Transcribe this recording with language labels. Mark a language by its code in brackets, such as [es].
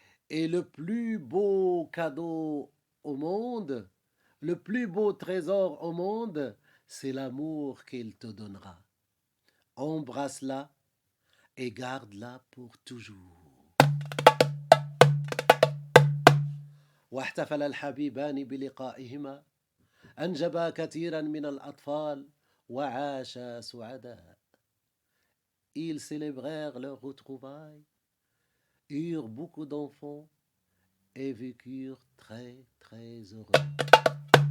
[fr] Et le plus beau cadeau au monde, le plus beau trésor au monde, c'est l'amour qu'il te donnera. Embrasse-la et garde-la pour toujours. [ar] واحتفل الحبيبان بلقائهما، أنجبا كثيرا من الأطفال وعاشا سعداء. [fr] Ils célébrèrent leur retrouvaille, eurent beaucoup d'enfants et vécurent très heureux.